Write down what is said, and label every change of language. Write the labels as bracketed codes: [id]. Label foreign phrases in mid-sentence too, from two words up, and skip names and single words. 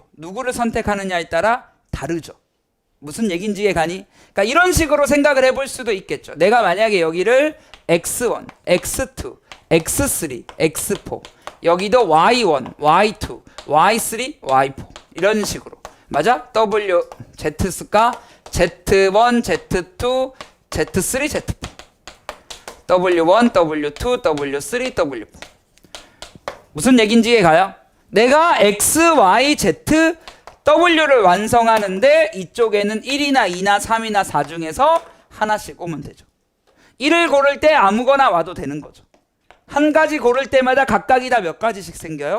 [ko] 누구를 선택하느냐에 따라 다르죠. 무슨 얘기인지 이해가니? 그러니까 이런 식으로 생각을 해볼 수도 있겠죠. 내가 만약에 여기를 X1, X2, X3, X4 여기도 Y1, Y2, Y3, Y4 이런 식으로 맞아? W, Z 쓸까? Z1, Z2, Z3, Z4 W1, W2, W3, W4 무슨 얘기인지 이해가요? 내가 X, Y, Z, W를 완성하는데 이쪽에는 1이나 2나 3이나 4 중에서 하나씩 오면 되죠. 1을 고를 때 아무거나 와도 되는 거죠. 한 가지 고를 때마다 각각이 다 몇 가지씩 생겨요?